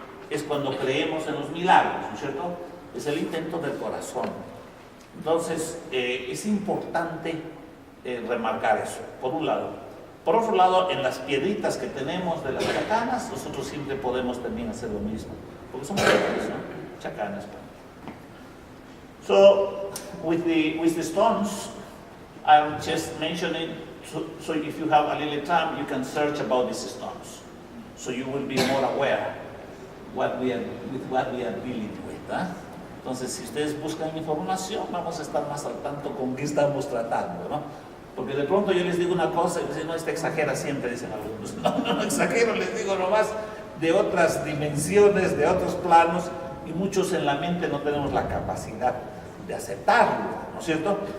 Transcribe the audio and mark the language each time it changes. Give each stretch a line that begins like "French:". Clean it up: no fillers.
Spanish: Es cuando creemos en los milagros, ¿no es cierto? Es el intento del corazón. Entonces, es importante remarcar eso, por un lado. Por otro lado, en las piedritas que tenemos de las chacanas, nosotros siempre podemos también hacer lo mismo, porque son piedras, ¿no? Chacanas.
English: So, with the stones, I'm just mentioning, so if you have a little time, you can search about these stones. So you will be more aware what we are dealing with.
Spanish: Entonces, si ustedes buscan información, vamos a estar más al tanto con qué estamos tratando, ¿no? Porque de pronto yo les digo una cosa y dicen, no, esta exagera siempre, dicen algunos. No exagero, les digo nomás de otras dimensiones, de otros planos, y muchos en la mente no tenemos la capacidad de aceptarlo, ¿no es cierto?